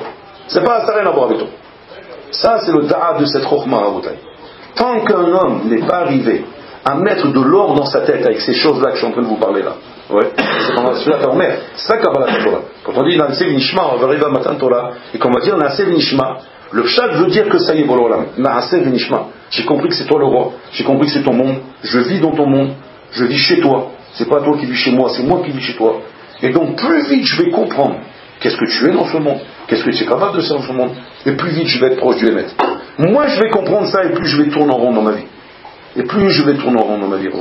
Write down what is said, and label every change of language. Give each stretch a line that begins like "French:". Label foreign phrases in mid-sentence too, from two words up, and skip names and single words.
French: Ça n'a rien à voir avec toi. Ça, c'est le da'at de cette chokhma à Rabotai. Tant qu'un homme n'est pas arrivé à mettre de l'ordre dans sa tête avec ces choses-là que je suis en train de vous parler là, ouais, c'est ça
Hebrew: קבלה תורה.
French: Quand on dit
Hebrew: נעשה ונשמע,
French: on va arriver à Matan Torah, et qu'on va dire
Hebrew: נעשה ונשמע,
French: le pshat veut dire que ça y est, Bololam.
Hebrew: נעשה ונשמע.
French: J'ai compris que c'est toi le roi, j'ai compris que c'est ton monde, je vis dans ton monde, je vis chez toi, c'est pas toi qui vis chez moi, c'est moi qui vis chez toi. Et donc plus vite je vais comprendre qu'est-ce que tu es dans ce monde, qu'est-ce que tu es capable de faire dans ce monde, et plus vite je vais être proche du Hémet. Moi je vais comprendre ça, et plus je vais tourner en rond dans ma vie. Et plus je vais tourner en rond dans ma vie.